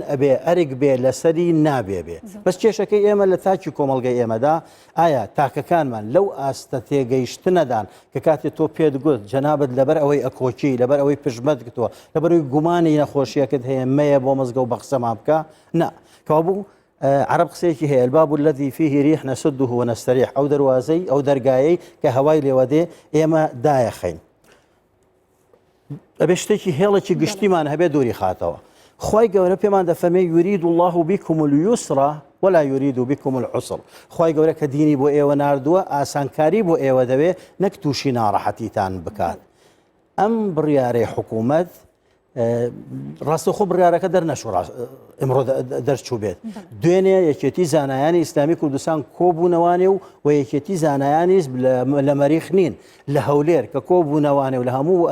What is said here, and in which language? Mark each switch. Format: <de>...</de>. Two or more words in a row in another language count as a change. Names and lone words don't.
<ckb>ئەبێ ئەرێک بێ لەسەری نابێ بێ بەس کێشەکەی ئێمە لە تاکی کۆمەڵگەی ئێمەدا ئایا تاکەکانمان لەو ئاستە تێگەیشتنەدان کە کاتێک تۆ پێت گوت جەنابەت لەبەر ئەوەی ئەکۆکی لەبەر ئەوەی پژمەت گتووە لەبەروی گومانی نەخۆشیەکەت هەیە مەیە بۆ مزگە و بە قسەمان بکە نا کەوابوو عرب قسەیەکی هەیە</ckb> <ar>الباب الذي فيه ريح نسده ونستريح</ar> <ckb>ئەو دەواازەی ئەو دەرگایەی کە هەوای لێوە دێ ئێمە دایەخەین ئەبێ شتێکی هێڵێکی گشتیمان هەبێ دووری خاتەوە خی گەورە پێمان دەفەرمێ</ckb> <ar>یورید الله بكم اليسر ولا يريد بكم العسر</ar> <ckb>خی گەورە کە دینی بۆ ئێوە ناردووە ئاسانکاری بۆ ئێوە دەوێ نەک تووشی ناڕەحەتیتان بکات ئەم بڕیارەی حکوومەت ڕاستەخۆ بڕیارەکە دەرنەشوڕ ئەمڕۆ دەرچوو بێت دوێنێ یەکێتی زانایانی ئیسلامی کوردستان کۆبوونەوانێ و یەکێتی زانایانیش لە مەریخ نین لە هەولێر کە کۆبوونەوانێ و لە هەموو</ckb>